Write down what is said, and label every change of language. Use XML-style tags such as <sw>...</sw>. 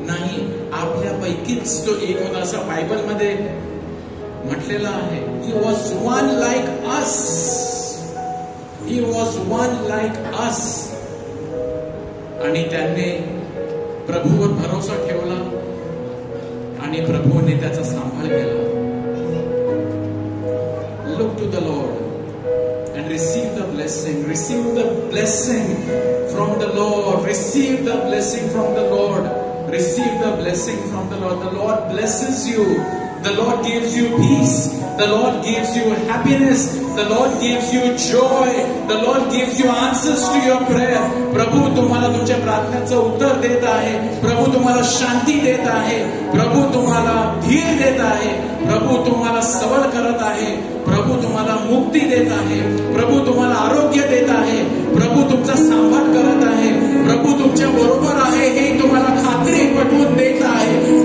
<mr>नाही, आपल्यापैकीच तो एक होता असं बायबलमध्ये म्हटलेलं आहे.</mr> <en>He was one like us, he was one like us.</en> <mr>आणि त्यांनी प्रभूवर भरोसा ठेवला आणि प्रभूने त्याचा सांभाळ केला.</mr> <en>Look to the Lord and receive the blessing. Receive the blessing from the Lord. Receive the blessing from the Lord. Receive the blessing from the Lord. The Lord blesses you. The Lord gives you peace. The Lord gives you happiness. The Lord gives you joy. The Lord gives you answers to your prayer.</en> <mr>प्रभू तुम्हाला तुमच्या प्रार्थनेचं उत्तर देत आहे. प्रभू तुम्हाला शांती देत आहे. प्रभू तुम्हाला धीर देत आहे. प्रभू तुम्हाला सबळ करत आहे. प्रभू तुम्हाला मुक्ती देत आहे. प्रभू तुम्हाला आरोग्य देत आहे. प्रभू तुमचा सांभाळ करत आहे. प्रभू तुमच्या बरोबर आहे हे तुम्हाला खात्री पटवून देत आहे.</mr>